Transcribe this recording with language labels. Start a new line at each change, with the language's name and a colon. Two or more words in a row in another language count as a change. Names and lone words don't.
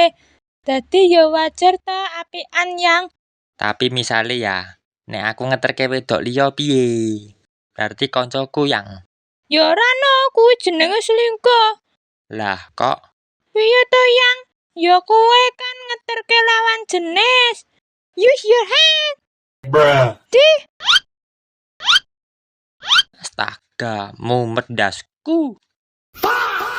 Javanese: Dadi ya wajar ta apikan yang. Tapi misale ya, nek aku ngeterke wedok liya piye? Berarti koncoku yang. Ya ora no, kuwi jenenge selingkuh. Lah kok Piye to yang? Ya kowe kan ngeterke lawan jenis.
English: Use your hand. Bruh.
Javanese: astaga, mumet dasku.